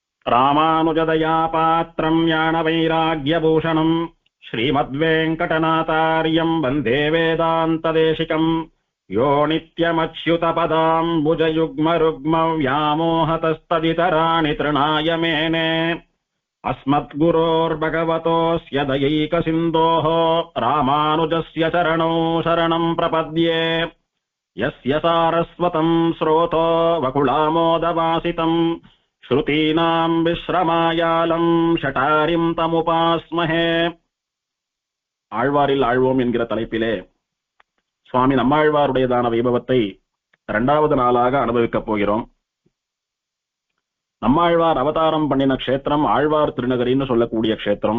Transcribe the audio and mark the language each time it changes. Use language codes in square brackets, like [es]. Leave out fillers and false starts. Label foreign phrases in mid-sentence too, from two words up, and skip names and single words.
[sa] रामानुजदया पात्रं ज्ञान वैराग्यभूषणम् श्रीमद्वेङ्कटनाथार्यं वन्दे वेदान्तदेशिकम् यो நித்யமச்யுதபதாம்புஜயுக்மருக்ம व्यामोहतस्तदितराणि तृणाय मेने अस्मद्गुरोर्भगवतोऽस्य दयैकसिन्धोः रामानुजस्य चरणौ शरणं प्रपद्ये यस्य सारस्वतं स्रोतो वकुलामोदवासितं श्रुतीनां विश्रमायालं शठारिं तमुपास्महे. [ta] ஆழ்வாரில் ஆழ்வோம் என்கிற தலைப்பிலே சுவாமி நம்மாழ்வாருடையதான வைபவத்தை இரண்டாவது நாளாக அனுபவிக்கப் போகிறோம். நம்மாழ்வார் அவதாரம் பண்ணின க்ஷேத்திரம் ஆழ்வார் திருநகரின்னு சொல்லக்கூடிய க்ஷேத்திரம்.